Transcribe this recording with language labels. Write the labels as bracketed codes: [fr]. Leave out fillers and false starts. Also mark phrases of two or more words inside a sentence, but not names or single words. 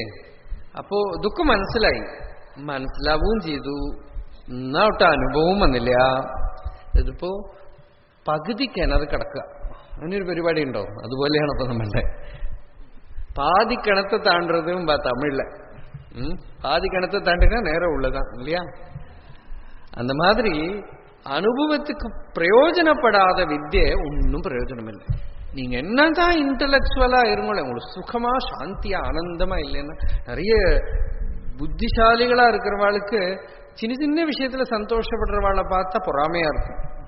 [ml] അപ്പോ ഇതൊക്കെ മനസ്സിലാവുകയും ചെയ്തു. എന്നാവട്ടെ അനുഭവം വന്നില്ല. ഇതിപ്പോ പകുതി കിണർ കിടക്കുക, അങ്ങനെയൊരു പരിപാടി ഉണ്ടോ? അതുപോലെയാണ് ഇപ്പൊ നമ്മളുടെ പാതി കിണത്തെ താണ്ടതും തമിഴില് [ta] பாதி கிணத்தை தாண்டினா நேரம் உள்ளதான் இல்லையா? அந்த மாதிரி அனுபவத்துக்கு பிரயோஜனப்படாத வித்யை ஒன்றும் பிரயோஜனம் இல்லை. நீங்க என்னதான் இன்டலெக்சுவலா இருங்களே, உங்களுக்கு சுகமா சாந்தியா ஆனந்தமா இல்லைன்னா, நிறைய புத்திசாலிகளா இருக்கிறவாளுக்கு சின்ன சின்ன விஷயத்துல சந்தோஷப்படுறவாளை பார்த்தா பொறாமையா இருக்கும்.